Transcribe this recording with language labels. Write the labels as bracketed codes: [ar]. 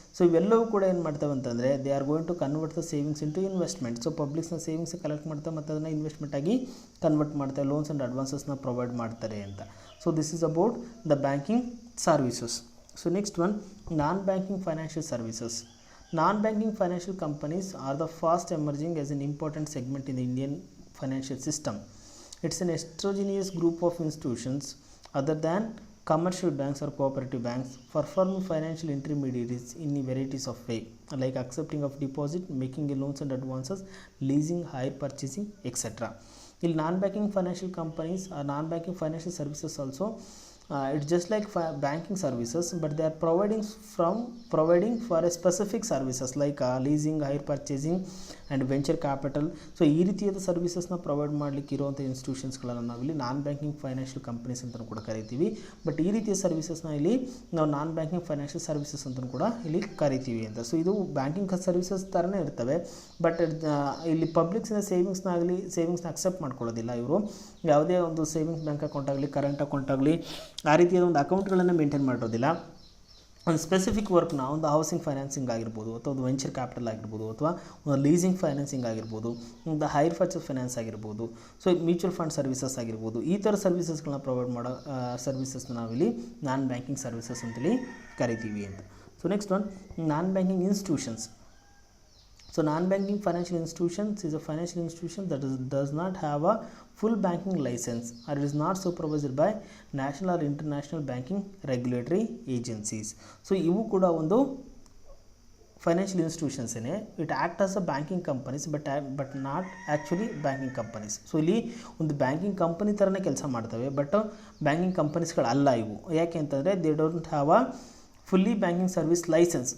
[en] so [kn] ಇವೆಲ್ಲವೂ ಕೂಡ ಏನು ಮಾಡ್ತವೆ ಅಂತಂದರೆ [en] They are going to convert the savings into investment. [kn] So ಪಬ್ಲಿಕ್ಸ್ನ savings collect ಮಾಡ್ತಾರೆ ಮತ್ತು ಅದನ್ನು ಇನ್ವೆಸ್ಟ್ಮೆಂಟ್ ಆಗಿ ಕನ್ವರ್ಟ್ ಮಾಡ್ತಾರೆ, ಲೋನ್ಸ್ ಆ್ಯಂಡ್ ಅಡ್ವಾನ್ಸಸ್ನ ಪ್ರೊವೈಡ್ ಮಾಡ್ತಾರೆ ಅಂತ. [en] So this is about the banking services. So next one non banking financial services. Non-banking financial companies are the fast emerging as an important segment in the Indian financial system. It's an heterogeneous group of institutions other than commercial banks or cooperative banks performing financial intermediaries in varieties of ways, like accepting of deposit, making loans and advances, leasing, hire purchasing, etc. In non-banking financial companies or non-banking financial services also, it's just like banking services, but they are providing for a specific services like leasing, hire purchasing and venture capital. [kn] So ಈ ರೀತಿಯಾದ ಸರ್ವಿಸಸ್ನ provide ಮಾಡಲಿಕ್ಕೆ ಇರುವಂಥ ಇನ್ಸ್ಟಿಟ್ಯೂಷನ್ಸ್ಗಳನ್ನು ನಾವಿಲ್ಲಿ ನಾನ್ banking financial companies ಅಂತ ಕೂಡ ಕರಿತೀವಿ. But ಈ ರೀತಿಯ ಸರ್ವಿಸಸ್ನ ಇಲ್ಲಿ ನಾವು ನಾನ್ ಬ್ಯಾಂಕಿಂಗ್ ಫೈನಾನ್ಷಿಯಲ್ ಸರ್ವಿಸಸ್ ಅಂತ ಕೂಡ ಇಲ್ಲಿ ಕರಿತೀವಿ ಅಂತ. ಸೊ ಇದು ಬ್ಯಾಂಕಿಂಗ್ ಸರ್ವಿಸಸ್ ಥರನೇ ಇರ್ತವೆ, ಬಟ್ ಇಲ್ಲಿ ಪಬ್ಲಿಕ್ಸಿನ ಸೇವಿಂಗ್ಸ್ನ ಅಕ್ಸೆಪ್ಟ್ ಮಾಡ್ಕೊಳ್ಳೋದಿಲ್ಲ. ಇವರು ಯಾವುದೇ ಒಂದು ಸೇವಿಂಗ್ಸ್ ಬ್ಯಾಂಕ್ ಅಕೌಂಟ್ ಆಗಲಿ, ಕರೆಂಟ್ ಅಕೌಂಟ್ ಆಗಲಿ, ಆ ರೀತಿಯಾದ ಒಂದು ಅಕೌಂಟ್ಗಳನ್ನು ಮೇಂಟೈನ್ ಮಾಡೋದಿಲ್ಲ. ಒಂದು ಸ್ಪೆಸಿಫಿಕ್ ವರ್ಕ್ನ ಒಂದು ಹೌಸಿಂಗ್ ಫೈನಾನ್ಸಿಂಗ್ ಆಗಿರ್ಬೋದು, ಅಥವಾ ಒಂದು ವೆಂಚರ್ ಕ್ಯಾಪಿಟಲ್ ಆಗಿರ್ಬೋದು, ಅಥವಾ ಒಂದು ಲೀಸಿಂಗ್ ಫೈನಾನ್ಸಿಂಗ್ ಆಗಿರ್ಬೋದು, ಒಂದು ಹೈರ್ ಪರ್ಚೇಸ್ ಫೈನಾನ್ಸ್ ಆಗಿರ್ಬೋದು, ಸೊ ಮ್ಯೂಚುವಲ್ ಫಂಡ್ ಸರ್ವಿಸಸ್ ಆಗಿರ್ಬೋದು, ಈ ಥರ ಸರ್ವಿಸಸ್ಗಳನ್ನ ಪ್ರೊವೈಡ್ ಮಾಡೋ ಸರ್ವಿಸಸ್ನ ನಾವಿಲ್ಲಿ ನಾನ್ ಬ್ಯಾಂಕಿಂಗ್ ಸರ್ವಿಸಸ್ ಅಂತೇಳಿ ಕರಿತೀವಿ ಅಂತ. [en] So next one, non banking institutions. So non-banking financial institutions is a financial institution that does not have a full banking license or is not supervised by national or international banking regulatory agencies. So [kn] ಇವು ಕೂಡ ಒಂದು financial institutions ಏನೇ, [en] It act as a banking companies but not actually banking companies. [kn] So ಇಲ್ಲಿ ಒಂದು banking company ಥರನೇ ಕೆಲಸ ಮಾಡ್ತವೆ, but banking ಕಂಪನೀಸ್ಗಳಲ್ಲ ಇವು. ಯಾಕೆ ಅಂತಂದರೆ [en] They don't have a fully banking service license.